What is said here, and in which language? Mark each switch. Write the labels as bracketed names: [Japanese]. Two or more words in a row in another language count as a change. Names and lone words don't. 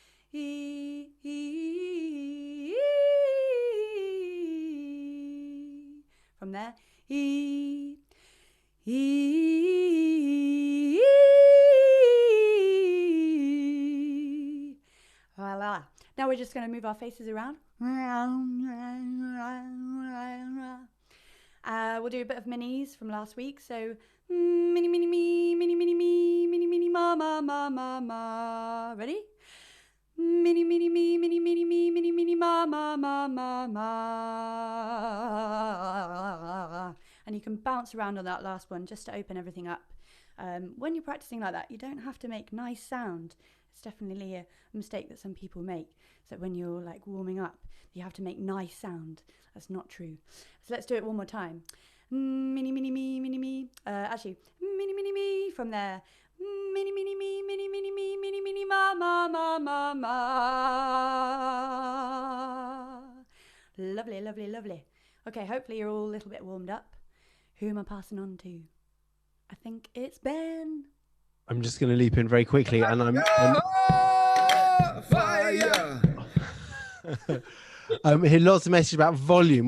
[English] From there, voila. Now we're just going to move our faces around. We'll do a bit of minis from last week. So mini, mini, me, mini, mini, me, mini, mini, ma, ma, ma, ma, ma. Ready? Mini, mini, me, mini, mini, me, mini, mini, ma, ma, ma, ma, ma. And you can bounce around on that last one just to open everything up. When you're practicing like that, you don't have to make nice sound. It's definitely a mistake that some people make. So when you're like warming up, you have to make nice sound. That's not true. So let's do it one more time. Mini, mini, me, mini, me. Actually, mini, mini, me from there. Mini, mini, me, mini, mini, me, mini, mini, ma, ma, ma, ma, ma. Lovely, lovely, lovely. Okay, hopefully you're all a little bit warmed up. Who am I passing on to? I think it's Ben. I'm just going to leap in very quickly, and I'm fire. Hear lots of messages about volume.